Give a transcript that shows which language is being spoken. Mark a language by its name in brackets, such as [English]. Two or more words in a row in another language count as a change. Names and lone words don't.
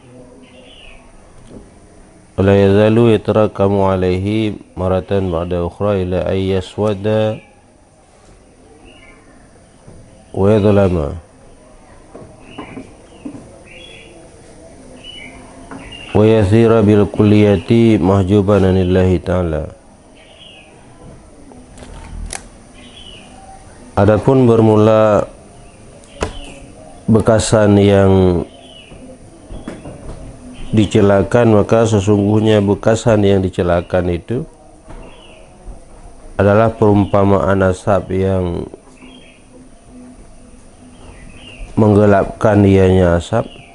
[Arabic] ولا يزال يتراكم عليه مرة بعد أخرى إلى أن يسود ويظلم ويصير بالكلية محجوبا عن الله تعالى. [Malay] Adapun bermula bekasan yang dicelakan, maka sesungguhnya bekasan yang dicelakan itu adalah perumpamaan asap yang menggelapkan ianya asap,